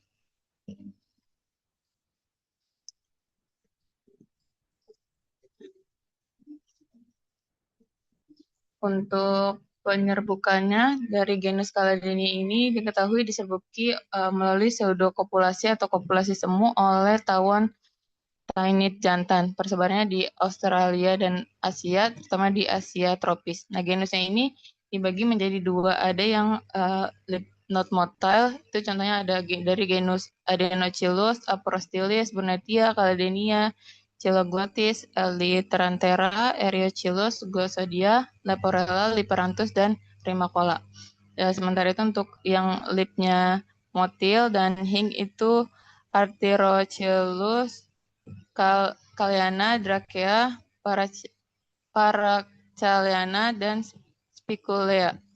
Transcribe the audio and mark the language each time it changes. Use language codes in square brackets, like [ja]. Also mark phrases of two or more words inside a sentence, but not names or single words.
[id] Untuk penyerbukannya dari genus Caladini ini diketahui diserbuki melalui pseudokopulasi atau kopulasi semu oleh tawon tainid jantan. Persebarannya di Australia dan Asia, terutama di Asia tropis. Nah, genusnya ini dibagi menjadi dua. Ada yang [en] not motile, [id] itu contohnya ada dari genus Adenochilus, Aprostylis, Burnetia, Caladenia, Chiloglottis, Elytranthera, Eriochilus, Glossodia, Leporella, Liperanthus, dan Primacola. Sementara itu untuk yang lipnya motil dan hing itu Artirochilus, Kalyana, Drakea, Paracelliana, dan Spiculea.